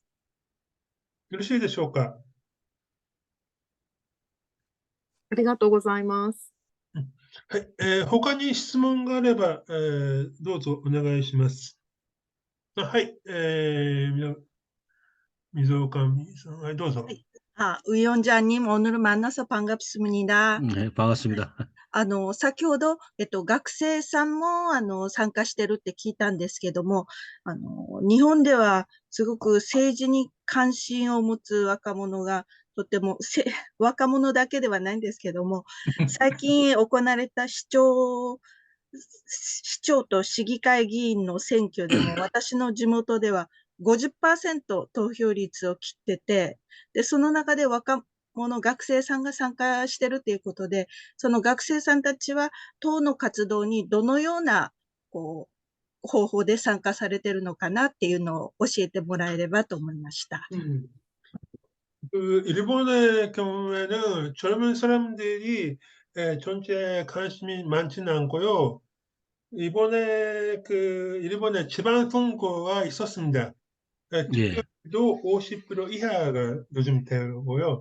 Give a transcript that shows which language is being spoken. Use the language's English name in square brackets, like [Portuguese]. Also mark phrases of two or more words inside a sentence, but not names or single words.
[Japanese] よろしいでしょうか？ありがとうございます。はい、他に質問があれば、どうぞお願いします。はい、溝上さん、はい、どうぞ。 [Korean] 위원장님, 오늘 만나서 반갑습니다. 네, 반갑습니다. [Japanese] 先ほど、学生さんも、参加してるって聞いたんですけども、日本ではすごく政治に関心を持つ若者が、とても、若者だけではないんですけども、最近行われた市長と市議会議員の選挙でも、私の地元では50% 投票率を切ってて、で、その中で若者、学生さんが参加してるということで、その学生さんたちは党の活動にどのような、方法で参加されてるのかなっていうのを教えてもらえればと思いました。 [Korean] 일본의 경우에는 젊은 사람들이 정치에 관심이 많지는 않고요. 이번에 일본의 지방선거가 있었습니다. 예. 투표율도 50% 이하가 요즘 되고요.